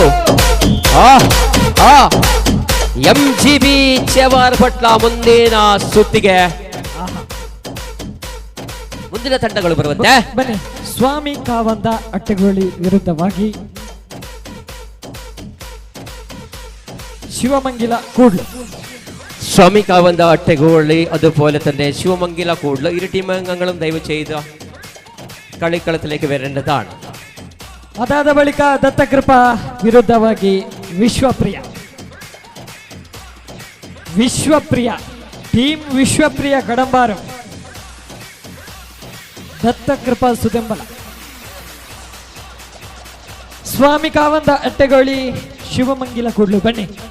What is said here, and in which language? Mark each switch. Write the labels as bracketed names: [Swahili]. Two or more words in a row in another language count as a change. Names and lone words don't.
[Kannada] MGB ಚೇವಾರ್ ಪಟ್ಲ ಮುಂದಿನ ಸುತ್ತಿಗೆ ಮುಂದಿನ ತಂಡಗಳು ಬರುವಂತೆ. ಬನ್ನಿ, ಸ್ವಾಮಿ ಕಾವಂದ ಅಟ್ಟೆಗೋಳಿ ವಿರುದ್ಧವಾಗಿ ಶಿವಮಂಗಿಲ ಕೂಡ್ಲು. [Malayalam] സ്വാമി കാവന്ത അട്ടഗോളി അതുപോലെ തന്നെ ശിവമംഗില കൂടുതൽ ഇരു ടീം അംഗങ്ങളും ദയവ് ചെയ്ത് കളിക്കളത്തിലേക്ക് വരേണ്ടതാണ്. [Kannada] ಅದಾದ ಬಳಿಕ ದತ್ತಕೃಪಾ ವಿರುದ್ಧವಾಗಿ ವಿಶ್ವಪ್ರಿಯ ಟೀಮ್ ವಿಶ್ವಪ್ರಿಯ ಕಡಂಬಾರು ದತ್ತಕೃಪಾ ಸುದೆಂಬಲ. ಸ್ವಾಮಿ ಕಾವಂದ ಅಟ್ಟೆಗೋಳಿ ಶಿವಮಂಗಿಲ ಕೂಡ್ಲು. ಬನ್ನಿ,